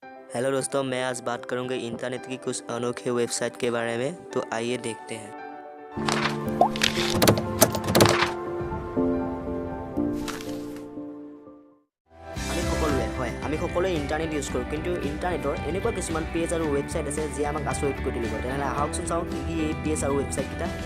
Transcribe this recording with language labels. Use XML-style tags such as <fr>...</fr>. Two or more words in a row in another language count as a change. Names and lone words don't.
<hi>हेलो दोस्तों, मैं आज बात करूंगा इंटरनेट की कुछ अनोखे वेबसाइट के बारे में। तो आइए देखते हैं।</hi> <as>আমি সকলোৱে ইণ্টাৰনেট ইউজ কৰোঁ, কিন্তু ইণ্টাৰনেটৰ এনেকুৱা কিছুমান পেজ আৰু ৱেবছাইট আছে যিয়ে আমাক আচৰিত কৰি তুলিব। তেনেহ'লে আহকচোন চাওঁ কি কি এই পেজ আৰু ৱেবছাইটকেইটা।</as>